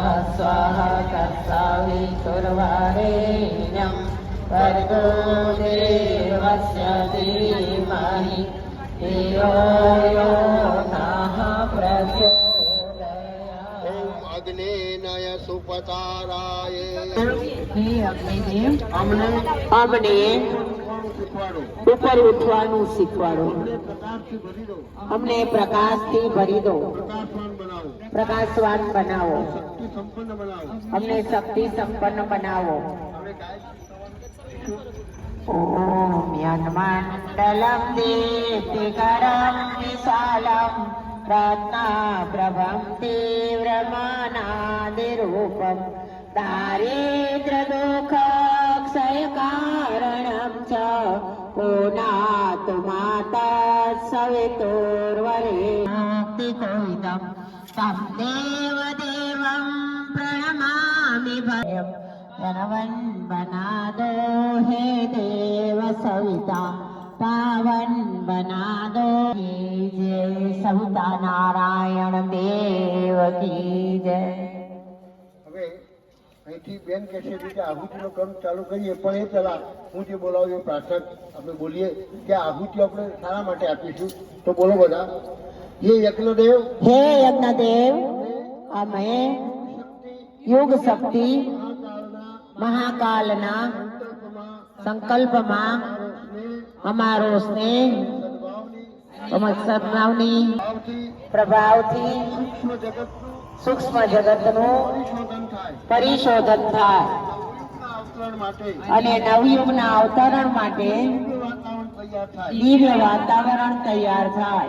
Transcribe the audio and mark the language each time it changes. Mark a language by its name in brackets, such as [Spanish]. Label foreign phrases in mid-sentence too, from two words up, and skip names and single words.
[Sanskrit] स्वाहा तत्सवितुर्वरेण्यं भर्गो देवस्य धीमहि धियो यो नः प्रचोदयात्। ओम अग्नेय सुपचाराय हे अग्निदेव [Gujarati] अमने ઉપર ઉઠવાનું શીખવાડો, અમને પ્રકાશથી ભરી દો, પ્રકાશવાન બનાવો, અમને શક્તિ સંપન્ન બનાવો. [Sanskrit] ઓમ યન્મંડલમ દીપ્તિકરમ વિશાલમ રત્નાપ્રભમ તીવ્રમાનાદિરૂપમ દારિદ્ર્યદુઃખક્ષયકાरणं च पुनातु माता सवितुर्वरेण्यं तं देवदेवं प्रणमामि [Hindi] भयं जनवन् बना दो हे देव सविता पावन बना दो की जय सविता नारायण देव की जय. [Gujarati] અહીંથી બેન કહે છે કે આહુતિનો કર્મ ચાલુ કરીએ, પણ એ પહેલા હું જે બોલાવું એ પ્રાર્થના આપણે બોલીએ કે આહુતિ આપણે શાના માટે આપીશું. તો બોલો બધા. હે યજ્ઞદેવ, હે યજ્ઞદેવ, અમે યુગ શક્તિ મહાકાલના સંકલ્પમાં અમારો સ્નેહ સદભાવની પ્રભાવથી સૂક્ષ્મ જગતનું પરિશોધન થાય અને નવયુગના અવતરણ માટે દિવ્ય વાતાવરણ તૈયાર થાય.